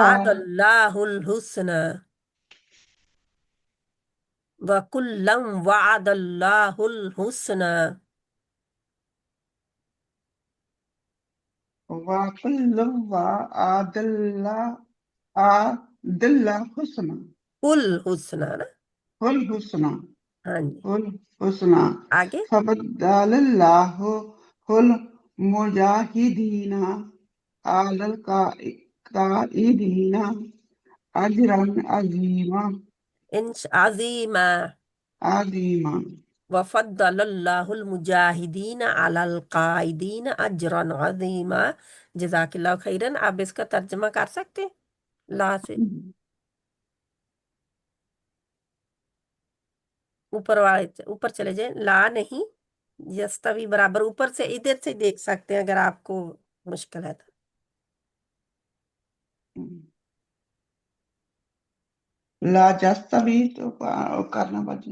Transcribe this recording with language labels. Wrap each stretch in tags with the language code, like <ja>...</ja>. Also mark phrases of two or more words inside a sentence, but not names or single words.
<ar>وعد الله الحسنى، وكلا وعد الله الحسنى. وكلا وعد الله حسنى الحسنى نا. الحسنى</ar> <hi>हाँ जी।</hi> <ar>الحسنى</ar> <hi>आगे।</hi> <ar>فضل الله المجاهدين على القاعدين أجرا عظيما إنش عظيما, अजीमा وفضل الله المجاهدين على القاعدين أجرا عظيما. جزاك الله خيرا.</ar> <hi>आप इसका तर्जमा कर सकते हैं ला से? ऊपर वाले ऊपर चले जाए, ला नहीं, यस्तवी बराबर ऊपर से इधर से देख सकते हैं अगर आपको मुश्किल है तो।</hi> <ar>لا يستوي</ar> <hi>तो करना बचे</hi>